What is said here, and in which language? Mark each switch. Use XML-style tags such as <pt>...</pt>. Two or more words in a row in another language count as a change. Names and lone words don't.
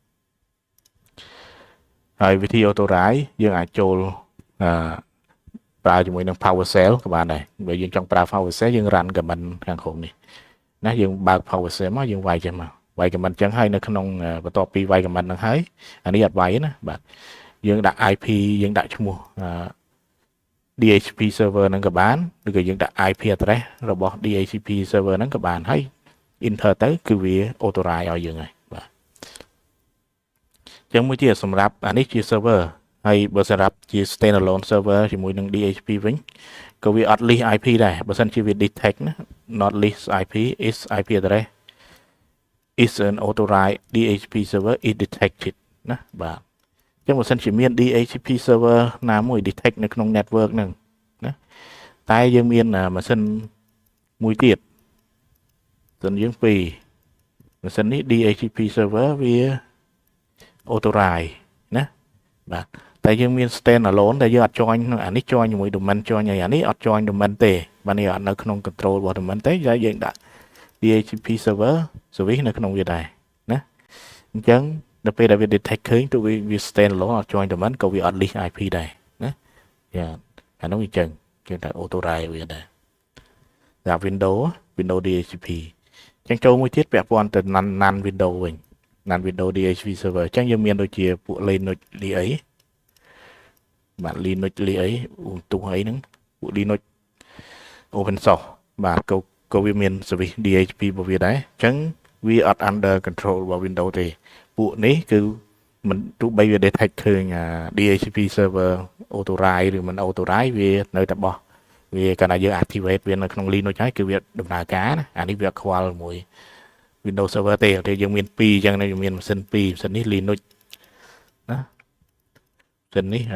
<km>ហើយវិធី authorize យើងអាចចូលប្រើជាមួយនឹង PowerShell ក៏បានដែរបើយើងចង់ប្រើ PowerShell យើង</km> <en>run command</en> <km>ខាងក្រោមនេះណាយើងបើក PowerShell មកយើងវាយចេះមកវាយ command ចឹងហើយនៅក្នុងបន្ទាប់ពីវាយ command ហ្នឹងហើយអានេះអត់វាយណាបាទយើងដាក់ IP យើងដាក់ឈ្មោះ</km> <en>DHCP server</en> <km>ហ្នឹងក៏បានឬក៏យើងដាក់</km> <en>IP address</en> <km>របស់</km> <en>DHCP server</en> <km>ហ្នឹងក៏បានហើយ enter ទៅគឺវា authorize ឲ្យយើងហើយបាទ ចឹងមួយទៀតសម្រាប់អានេះជា server ហើយបើសម្រាប់ជា</km> <en>standalone server</en> <km>ជាមួយនឹង DHCP វិញក៏វាអត់</km> <en>list IP</en> <km>ដែរបើសិនជាវា detect ណា</km> <en>not list IP is IP address is an authorized DHCP server is detected</en> <km>ណាបាទចឹងបើសិនជាមាន</km> <en>DHCP server</en> <km>ណាមួយ detect នៅក្នុង network ហ្នឹងណាតែយើងមានម៉ាស៊ីនមួយ ទៀតសិនយើងពីរម៉ាស៊ីននេះ</km> <en>DHCP server</en> <km>វា authorize ណាបាទតែយើងមាន</km> <en>stand alone</en> <km>ដែលយើងអត់ join អានេះ join ជាមួយ</km> <en>domain join</en> <km>ហើយអានេះអត់</km> <en>join domain</en> <km>ទេបាទនេះអត់នៅក្នុង control របស់ domain ទេយើងដាក់</km> <en>DHCP server service</en> <km>នៅក្នុងវាដែរណាអញ្ចឹងដល់ពេលដែលវា detect ឃើញទៅវា stand alone អត់</km> <en>join domain</en> <km>ក៏វាអត់</km> <en>list IP</en> <km>ដែរណាយ៉ាអានោះអញ្ចឹងគេថា authorize វាដែរ ដល់</km> <en>Windows DHCP</en> <km>អញ្ចឹងចូលមួយទៀតពាក់ព័ន្ធទៅ NaN Windows វិញNaN</km> <en>Windows DHCP server</en> <km>អញ្ចឹងយើងមានដូចជាពួក Linux អីបាទ Linux អីទូអីហ្នឹងពួក</km> <en>Linux open source</en> <km>បាទក៏វាមាន</km> <en>service DHCP</en> <km>របស់វាដែរអញ្ចឹងវាអត់</km> <en>under control</en> <km>របស់ Windows ទេពួកនេះគឺមិនទោះបីវា detect ឃើញ</km> <en>DHCP server</en> <km>authorize ឬមិន authorize វានៅតែបោះវាកាលណាយើង activate វានៅក្នុង Linux ហើយគឺវាដំណើរការណាអានេះវាខ្វល់មួយ</km> <en>Windows server</en> <km>ទេយើងមាន2អញ្ចឹងយើងមានម៉ាស៊ីន2ម៉ាស៊ីននេះ Linux ណាម៉ាស៊ីននេះ</km>